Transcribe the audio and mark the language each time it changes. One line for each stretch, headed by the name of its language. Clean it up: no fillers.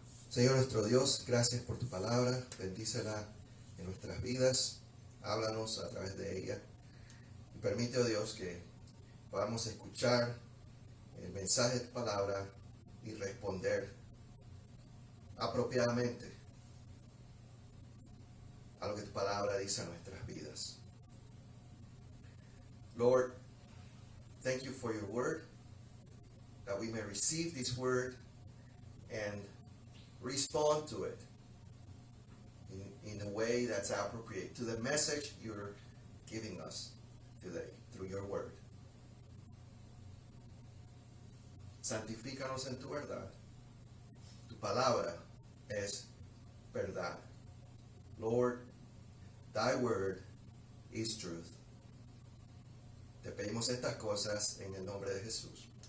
Spanish: Señor nuestro Dios, gracias por tu palabra, bendícela en nuestras vidas, háblanos a través de ella, y permite, oh Dios, que podamos escuchar el mensaje de tu palabra y responder apropiadamente a lo que tu palabra dice a nuestras vidas.
English: Lord, thank you for your word, that we may receive this word and respond to it in a way that's appropriate to the message you're giving us today through your word.
Spanish: santifícanos en tu verdad. Tu palabra es verdad.
English: Lord, thy word is truth.
Spanish: Te pedimos estas cosas en el nombre de Jesús.